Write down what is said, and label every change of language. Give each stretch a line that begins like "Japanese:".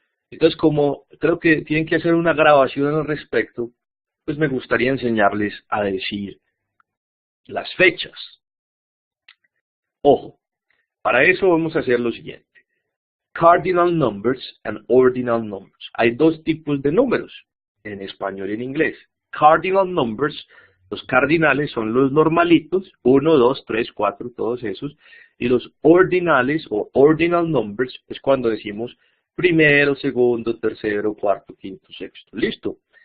Spanish: Entonces, como creo que tienen que hacer una grabación al respecto, pues me gustaría enseñarles a decir las fechas. Ojo, para eso vamos a hacer lo siguiente.
English: Cardinal numbers and ordinal numbers.
Spanish: Hay 2 tipos de números, en español y en inglés.
English: Cardinal numbers,
Spanish: los cardinales son los normalitos, 1, 2, 3, 4, todos esos. Y los ordinales o
English: ordinal numbers
Spanish: es cuando decimos primero, segundo, tercero, cuarto, quinto, sexto. ¿Listo?